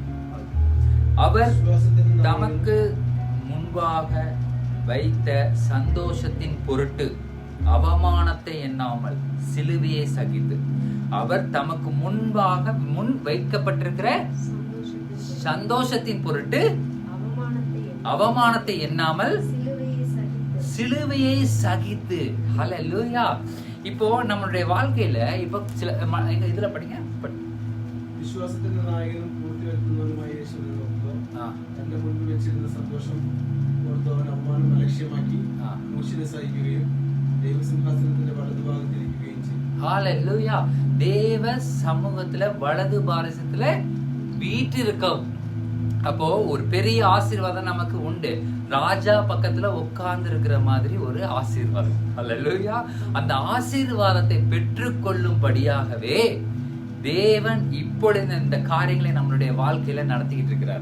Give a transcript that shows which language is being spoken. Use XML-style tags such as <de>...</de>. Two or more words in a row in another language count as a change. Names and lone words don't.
<ta>அவர் தமக்கு முன்பாக வைத்த சந்தோஷத்தின் பொருட்டு அவமானத்தை எண்ணாமல் சிலுவையை சகித்து, அவர் தமக்கு முன்பாக முன் வைக்கப்பட்டிருக்கிற சந்தோஷத்தின் பொருட்டு அவமானத்தை எண்ணாமல் சிலுவையை சகித்து. ஹல்லேலூயா. இப்போ நம்மளுடைய வாழ்க்கையில இப்போ சில இதுல படிங்க,</ta> <ml>വിശ്വാസത്തിന്റെ നായകനും പൂർത്തിവെക്കുന്നവനുമായ യേശുവിനൊപ്പം തന്റെ മുൻപിൽ വെച്ചിരുന്ന സന്തോഷം ഓർത്തവൻ അവമാനം അലക്ഷ്യമാക്കി ക്രൂശിനെ സഹിക്കുകയും ദൈവസിംഹാസനത്തിന്റെ വലതുഭാഗത്തിരിക്കുകയും ചെയ്തു.</ml> <ta>ஹல்லேலூயா. தேவ சமூகத்துல வலது பாரசத்துல வீற்றிருக்கும். அப்போ ஒரு பெரிய ஆசீர்வாதம் நமக்கு உண்டு. ராஜா பக்கத்துல உட்கார்ந்து இருக்கிற மாதிரி ஒரு ஆசீர்வாதம். ஹல்லேலூயா. அந்த ஆசீர்வாதத்தை பெற்றுக்கொள்ளும்படியாகவே தேவன் இப்பொழுது இந்த காரியங்களை நம்மளுடைய வாழ்க்கையில நடத்திக்கிட்டு இருக்கிறார்.</ta>